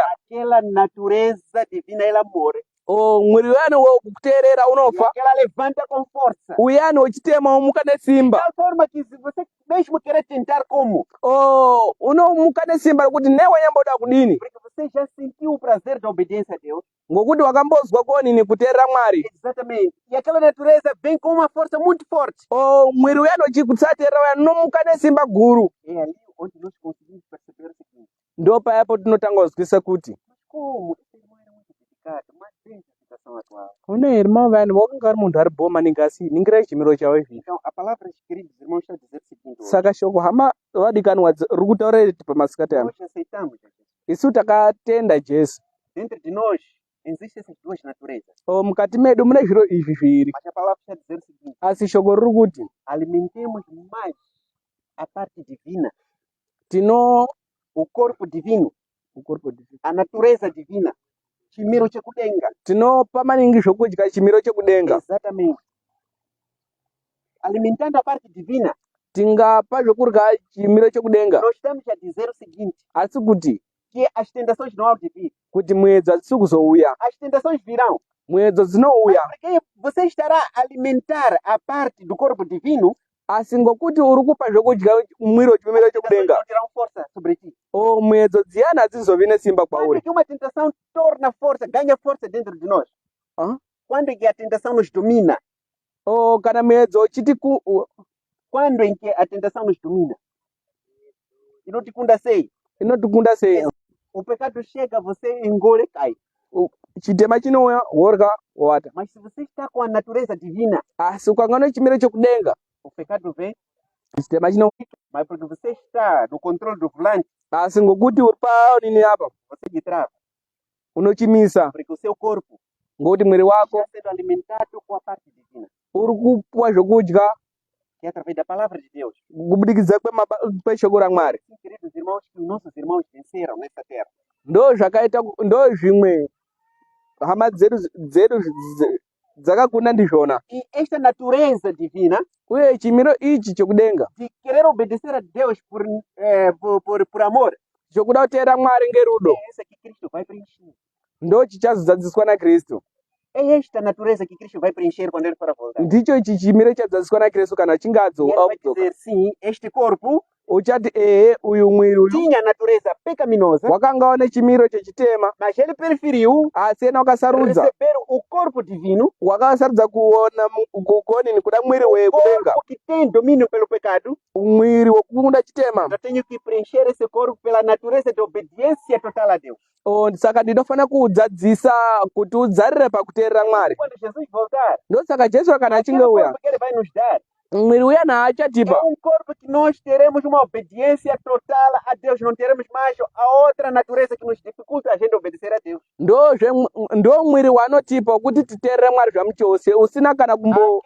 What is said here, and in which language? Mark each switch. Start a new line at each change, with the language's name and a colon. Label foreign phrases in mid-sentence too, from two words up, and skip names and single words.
Portuguese: aquela natureza divina ela morre.
Shona: Mwiri uyani wokuteerera
Portuguese: E
Shona: unofa,
Portuguese: aquela levanta com força.
Shona: uyani wechitema womuka
Portuguese: De
Shona: nesimba.
Portuguese: tal forma que se você mesmo querer tentar como,
Shona: Unomuka nesimba rekuti newanyamboda kudini
Portuguese: porque você já sentiu o prazer da obediência a Deus.
Shona: ngokuti wakambozwa kuonini kuteerera Mwari.
Portuguese: Exatamente. E aquela natureza vem com uma força muito forte.
Shona: Mwiri uyani wechikusateerera uyani unomuka nesimba guru.
Portuguese: É ali onde nós conseguimos perceber o seguinte:
Shona: Ndo payapo tinotanga kuzwisisa kuti
Portuguese: mas como esse irmão era muito dedicado, mas vem a situação atual.
Shona: une irmão vayani wakanga ari munhu ari boha maningi asi ningirai chimiro chawo izvi.
Portuguese: Então, a palavra, queridos irmãos, está a dizer o seguinte: hoje.
Shona: Saka shoko hama vadikanwa riri kutaura pamasikati ano
Portuguese: Nós aceitamos a Jesus.
Shona: isu takatenda Jesu.
Portuguese: Dentro de nós existem essas duas naturezas.
Shona: Mukati medu mune zviro izvi zviviri
Portuguese: Mas a palavra está a dizer o seguinte:
Shona: asi shoko riri kuti
Portuguese: alimentemos mais a parte divina, o corpo divino, a natureza divina,
Shona: chimiro chekudenga. tinopa maningi zvokudya chimiro chekudenga.
Portuguese: Exatamente. Alimentando a parte divina,
Shona: Tingapa zvokurya chimiro chekudenga
Portuguese: nós estamos a dizer o seguinte:
Shona: asi kuti
Portuguese: que as tentações não hão de vir.
Shona: kuti mwedzo hadzisi kuzouya,
Portuguese: As tentações virão.
Shona: mwedzo dzinouya,
Portuguese: Porque você estará a alimentar a parte do corpo divino,
Shona: asi ngokuti uri kupa zvokudya mwiri wechimiro
Portuguese: as tentações
Shona: chekudenga
Portuguese: não terão força sobre ti.
Shona: mwedzo dziyani hadzizovi nesimba
Portuguese: Quando
Shona: kwauri.
Portuguese: é que uma tentação torna força, ganha força dentro de nós? Quando é que a tentação nos domina?
Shona: Kana mwedzo uchiti
Portuguese: Quando é que a tentação nos domina?
Shona: Inotikunda sei. inotikunda sei?
Portuguese: O pecado chega, você engole e cai.
Shona: Chitema chinouya worya wata,
Portuguese: Mas se você está com a natureza divina,
Shona: asi ukanga nechimiro chekudenga
Portuguese: o pecado vem,
Shona: chitema chino,
Portuguese: mas porque você está no controle do volante,
Shona: asi ngokuti uri paonini apa
Portuguese: você lhe trava.
Shona: unochimisa
Portuguese: Porque o seu corpo
Shona: ngokuti mwiri wako
Portuguese: está sendo alimentado com a parte divina,
Shona: uri kupuwa zvokudya
Portuguese: que é através da palavra de Deus.
Shona: kubudikidza kweshoko raMwari.
Portuguese: Sim, queridos irmãos, que os nossos irmãos venceram nessa terra.
Shona: Ndo zvakaita ndo zvimwe hama dzedu dzakakunda ndizvona,
Portuguese: E esta natureza divina
Shona: uye chimiro ichi chekudenga
Portuguese: de querer obedecer a Deus por amor,
Shona: chokuda kuteera Mwari ngerudo
Portuguese: é essa que Cristo vai preencher.
Shona: ndo chichazozadziswa naKristu.
Portuguese: É esta natureza que Cristo vai preencher quando ele for a voltar.
Shona: Ndicho ichi chimiro chadzadziswa naKristu kana achinge
Portuguese: E ele vai
Shona: adzoka.
Portuguese: dizer, sim, este corpo
Shona: uchati ehe uyu mwiri uyu
Portuguese: tinha natureza pecaminosa,
Shona: wakanga une chimiro chechitema,
Portuguese: mas ele preferiu
Shona: asi ena wakasarudza
Portuguese: receber o corpo divino,
Shona: wakasarudza kuona kukonini kuda mwiri wekudenga,
Portuguese: corpo que tem domínio pelo pecado.
Shona: mwiri wekukunda chitema.
Portuguese: Eu tenho que preencher esse corpo pela natureza de obediência total a Deus.
Shona: Saka ndinofana kuudzadzisa kuti udzarire pakuteerera Mwari.
Portuguese: Quando Jesus voltar,
Shona: Ndosaka Jesu kana achinge
Portuguese: aquele
Shona: uya,
Portuguese: corpo que ele vai nos dar
Shona: mwiri uya
Portuguese: é
Shona: naachatipa,
Portuguese: corpo que nós teremos uma obediência total a Deus. Não teremos mais a outra natureza que nos dificulta a gente obedecer a Deus.
Shona: ndo mwiri wanotipa kuti titeerere Mwari zvamuchose, usina kana kumbo